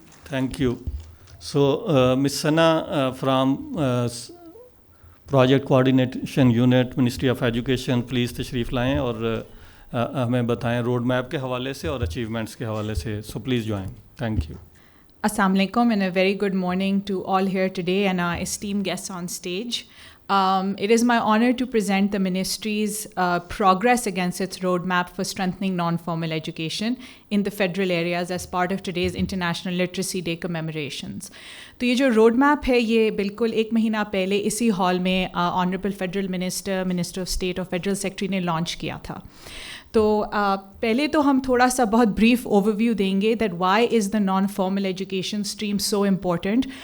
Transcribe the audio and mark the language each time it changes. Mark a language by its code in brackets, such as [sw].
[en] Thank you. So, Ms. Sana from Project Coordination Unit, Ministry of Education, please [ur] تشریف لائیں اور ہمیں بتائیں روڈ میپ کے حوالے سے اور اچیومنٹس کے حوالے سے. [en] So, please join. Thank you. Assalamu alaikum and a very good morning to all here today and our esteemed guests on stage. It is my honor to present the Ministry's progress against its roadmap for strengthening non-formal education in the federal areas as part of today's International Literacy Day commemorations. [ur] تو یہ جو road map ہے یہ بالکل 1 مہینہ پہلے اسی hall میں honourable federal minister of state اور فیڈرل سیکرٹری نے لانچ کیا تھا. تو پہلے تو ہم تھوڑا سا بہت بریف اوور ویو دیں گے [en] That why is the non formal education stream so important.